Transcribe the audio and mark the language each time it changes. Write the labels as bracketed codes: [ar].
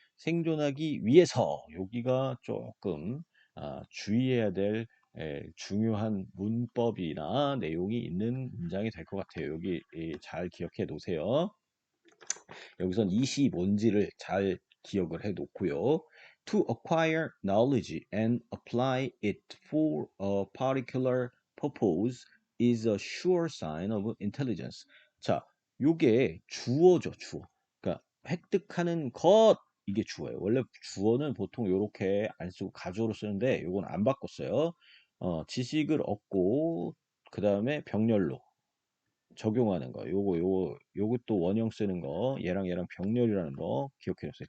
[ko] 생존하기 위해서 여기가 조금 주의해야 될 중요한 문법이나 내용이 있는 문장이 될 것 같아요. 여기 잘 기억해 놓으세요. 여기선 이시 뭔지를 잘 기억을 해 놓고요. [en] To acquire knowledge and apply it for a particular purpose is a sure sign of intelligence. [ko] 자, 요게 주어죠, 주어. 그러니까 획득하는 것 이게 주어예요. 원래 주어는 보통 요렇게 안 쓰고 가주어로 쓰는데 요건 안 바꿨어요. 지식을 얻고 그 다음에 병렬로 적용하는 거. 요것도 원형 쓰는 거. 얘랑 병렬이라는 거 기억해 주세요.